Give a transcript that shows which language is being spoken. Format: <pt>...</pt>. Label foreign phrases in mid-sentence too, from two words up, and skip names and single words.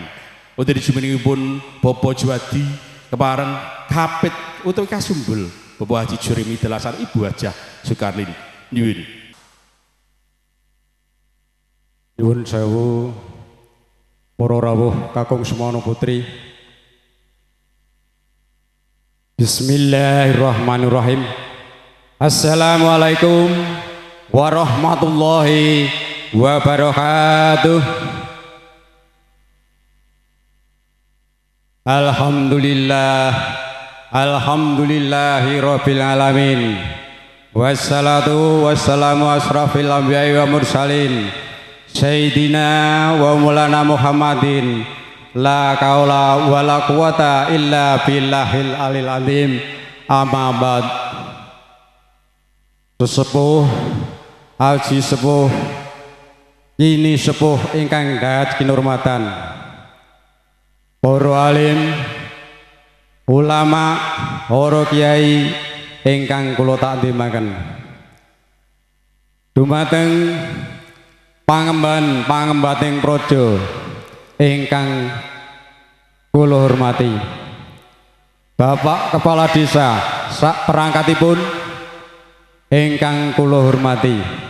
<jv>Wonten jumenengipun Bapak Juwadi kepareng kapit utawi kasumbul Bapak Haji Juremi telasar Ibu Hajah Soekarlin. Nyuwun. Nyuwun sewu para rawuh kakung semana putri.</jv> <ar>بسم الله الرحمن الرحيم. السلام عليكم ورحمة الله وبركاته. الحمد لله، الحمد لله رب العالمين. والصلاة والسلام أشرف الأنبياء والمرسلين سيدنا ومولانا محمد. لا حول ولا قوة إلا بالله العلي العظيم. أما بعد.</ar> <jv>Sesepuh haji sepuh kini sepuh ingkang dahat kinurmatan para alim ulama para kiai ingkang kula takdimaken dumateng pangemban-pangembating praja ingkang kula hormati Bapak Kepala Desa sak perangkatipun ingkang kula hormati.</jv>